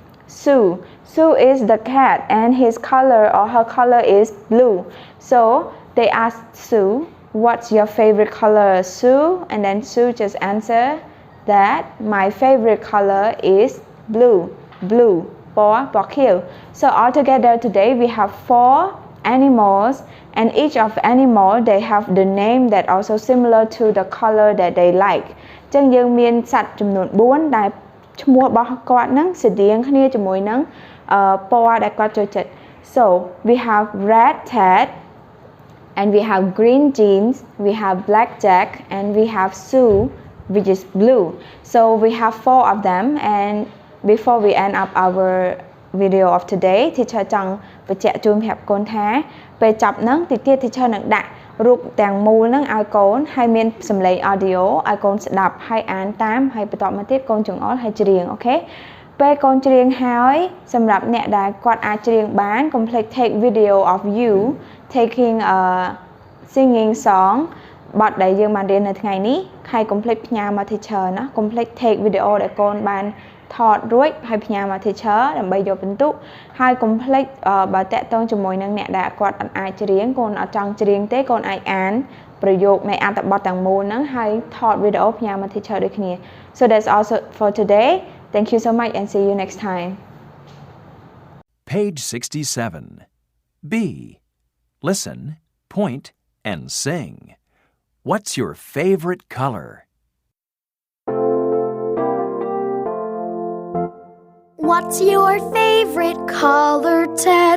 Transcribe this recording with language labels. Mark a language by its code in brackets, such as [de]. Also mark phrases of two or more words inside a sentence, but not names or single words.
[en] Sue is the cat and his color or her color is blue so they asked Sue what's your favorite color Sue and then Sue just answer that my favorite color is blue [km] ពណ៌ខៀវ [en] so altogether today we have 4 animals and each of animal they have the name that also similar to the color that they like ចឹង [km] យើងមានសត្វចំនួន4ដែលឈ្មោះរបស់គាត់ហ្នឹងស្តៀងគ្នាជាមួយនឹងពណ៌ដែលគាត់ចូលចិត្ត [en] so we have red Ted and we have green Jean we have black Jack and we have Sue which is blue so we have 4 of them and before we end up our video of today [km] teacher ចង់បញ្ជាក់ជូនប្រាប់កូនថាពេលចប់ហ្នឹងតិចទៀត teacher នឹងដាក់រូបទាំងមូលហ្នឹងឲ្យកូនហើយមាន សំឡេង audio ឲ្យកូនស្ដាប់ហើយអានតាមហើយបន្តមកទៀតកូនចង្អុលហើយច្រៀងអូខេពេលកូនច្រៀងហើយសម្រាប់អ្នកដែល គាត់អាចច្រៀងបានកុំភ្លេច [en] take video of you taking a singing song [km] បទដែលយើងបានរៀននៅថ្ងៃនេះហើយកុំភ្លេចផ្ញើមក teacher ណាកុំភ្លេច [en] take video [km] ដែលកូនបានថតរួចហើយផ្ញើមក teacher ដើម្បីយកពិន្ទុហើយកុំភ្លេចបើតាក់ទងជាមួយនឹងអ្នកដែលគាត់អត់អាចច្រៀងកូនអត់ចង់ច្រៀងទេកូនអាចអានប្រយោគនៃអត្ថបទទាំងមូលហ្នឹងហើយថតវីដេអូផ្ញើមក teacher ដូចគ្នា [en] So that's also for today. Thank you so much and see you next time. Page 67. B. Listen, point, and sing. What's your favorite color? What's your favorite color, Ted?